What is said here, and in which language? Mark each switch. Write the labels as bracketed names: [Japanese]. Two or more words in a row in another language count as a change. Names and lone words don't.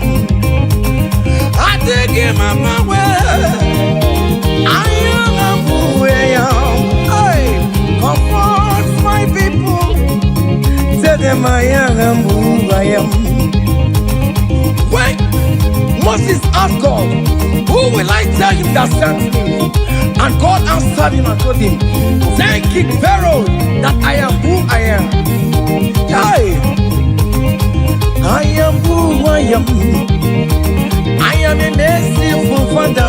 [English] I take him my way. I am who I am. Hey, comfort my people. Tell them I am who I am. When Moses asked God, who will I tell him that sent me? And God answered him and told him, tell King Pharaoh that I am who I am. Hey, I am who I am. I am a merciful Father.